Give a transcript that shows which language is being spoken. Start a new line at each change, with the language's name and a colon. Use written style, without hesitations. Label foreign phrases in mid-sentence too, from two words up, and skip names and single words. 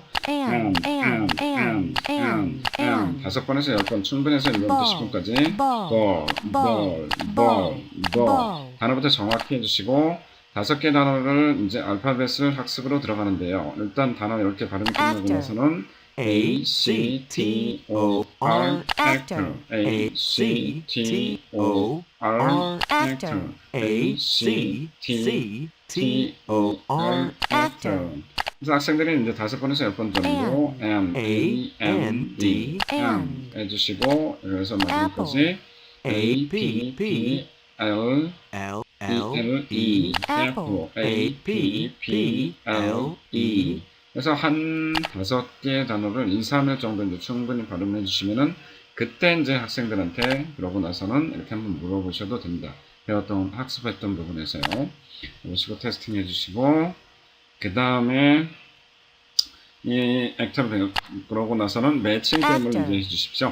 Korean: and 5번에서 10번 충분해서 1번부터 10번까지 ball 단어부터 정확히 해주시고 5개 단어를 이제 알파벳을 학습으로 들어가는데요. 일단 단어 10개 발음이 끝나고 나서는
English: A, C, T, O, R, actor,
Korean: A, C, T, O, R, actor, A, C, T, O, R, actor. 그래서 학생들이 이제 5번에서 10번 정도
English: M, A, M, D, M
Korean: 해주시고 그래서 마지막까지
English: A, P, P, L, L, E,
Korean: Apple, A, P, P, L, E 그래서 한 5개 단어를 2, 3일 정도 이제 충분히 발음해 주시면은 그때 이제 학생들한테 그러고 나서는 이렇게 한번 물어보셔도 됩니다. 배웠던 학습했던 부분에서요. 보시고 테스팅 해주시고 그 다음에 이 액터를 그러고 나서는 매칭 게임을 이제 해주십시오.